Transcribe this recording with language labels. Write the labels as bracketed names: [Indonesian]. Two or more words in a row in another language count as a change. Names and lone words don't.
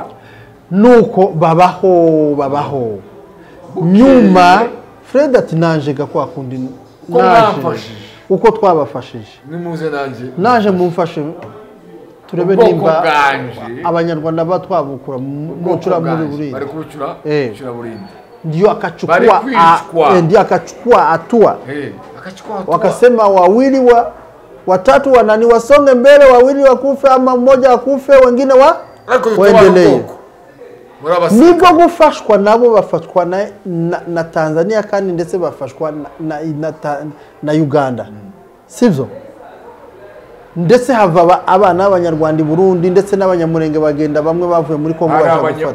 [Kinyarwanda] nuko babaho nyuma Fred ati nanje gakwa kundi naje uko twabafashije nimuze naje mumfashe turebe nimba abanyarwanda batwabukura mucura muri burindi bari kucura burindi [Swahili] ndio akachukua hatua wakasema wawili watatu wanani wasonge mbele, wawili wakufe ama mmoja wakufe wengine waendelee. [Kinyarwanda] Nibwo gufashwa nabo bafashwa na Tanzania kandi ndetse bafashwa na Uganda. [Swahili] Sivyo? [Kinyarwanda] Ndetse hava abana b'abanyarwanda Burundi ndetse n'abanyamurenge bagenda bamwe bavuye muri Kongo baje gufata.